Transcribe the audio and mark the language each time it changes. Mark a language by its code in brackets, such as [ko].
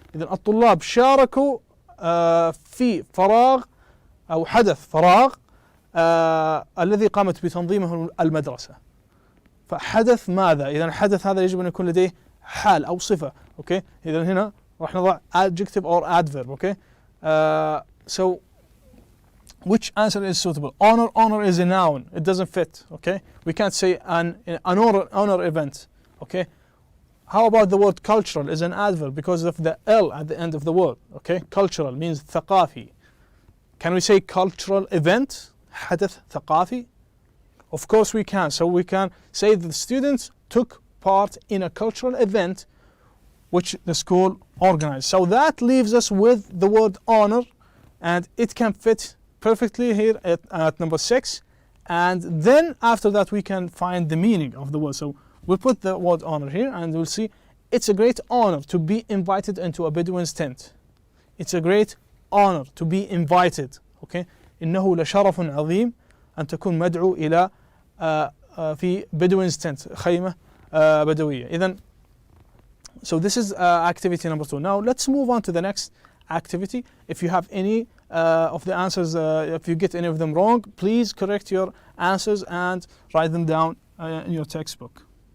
[ar] إذن الطلاب شاركوا في فراغ أو حدث فراغ الذي قامت بتنظيمه المدرسة. فحدث ماذا؟ إذا الحدث هذا يجب أن يكون لديه حال أو صفة. Okay. إذا هنا راح نضع [en] adjective or adverb. Okay. So which answer is suitable? Honor is a noun. It doesn't fit. Okay. We can't say an honor event. Okay. How about the word cultural is an adverb because of the L at the end of the word. Okay. Cultural means ثقافي. Can we say cultural event? [ar] حدث ثقافي? [en] Of course we can. So we can say the students took part in a cultural event which the school organized. So that leaves us with the word honor, and it can fit perfectly here at number 6. And then after that we can find the meaning of the word. So we'll put the word honor here, and we'll see it's a great honor to be invited into a Bedouin's tent. It's a great honor to be invited. Okay. [ar] إنه لشرف عظيم أن تكون مدعو إلى في [en] Bedouin's tent, [ar] خيمة بدوية. [en] إذن so this is activity number 2. Now let's move on to the next activity. If you have any of the answers, if you get any of them wrong, please correct your answers and write them down in your textbook.